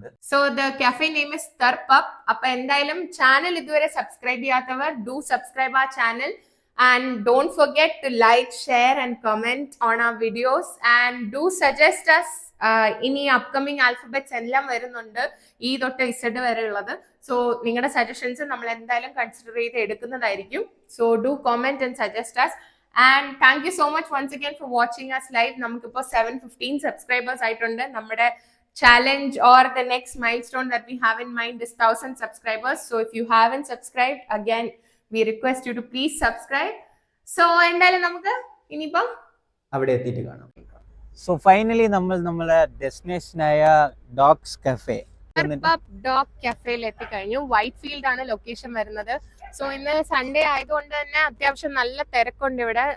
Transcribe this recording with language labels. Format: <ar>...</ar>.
<en>So the cafe name is തർപ്പപ്പ്.</en> <ml>അപ്പൊ എന്തായാലും channel ഇതുവരെ സബ്സ്ക്രൈബ് ചെയ്യാത്തവർ</ml> <en>Do subscribe ആ channel. And don't forget to like, share and comment on our videos and do suggest us</en> <ml>ഇനി upcoming alphabets എല്ലാം വരുന്നുണ്ട്, ഈ തൊട്ട് ഇസഡ് വരെ ഉള്ളത്. സോ നിങ്ങളുടെ സജഷൻസ് നമ്മൾ എന്തായാലും കൺസിഡർ ചെയ്ത് എടുക്കുന്നതായിരിക്കും.</ml> <en>So do comment and suggest us. And thank you so much once again for watching us live.</en> <ml>നമുക്കിപ്പോൾ 715 സബ്സ്ക്രൈബേഴ്സ് ആയിട്ടുണ്ട്. നമ്മുടെ</ml> <en>challenge or the next milestone that we have in mind is 1000 subscribers. So if you haven't subscribed, again we request you to please subscribe.</en> <ml>So എന്തായാലും നമുക്ക് ഇനിയിപ്പോ അവിടെ എത്തിയിട്ട് കാണാം. So finally നമ്മൾ നമ്മളെ ഡെസ്റ്റിനേഷനായ ഡോഗ്സ് കഫേ ഡോഗ് കഫേയിൽ എത്തിക്കഴിഞ്ഞു. വൈറ്റ് ഫീൽഡ് ആണ് ലൊക്കേഷൻ വരുന്നത്. സോ ഇന്ന് സൺഡേ ആയതുകൊണ്ട് തന്നെ അത്യാവശ്യം നല്ല തിരക്കുണ്ട് ഇവിടെ.</ml>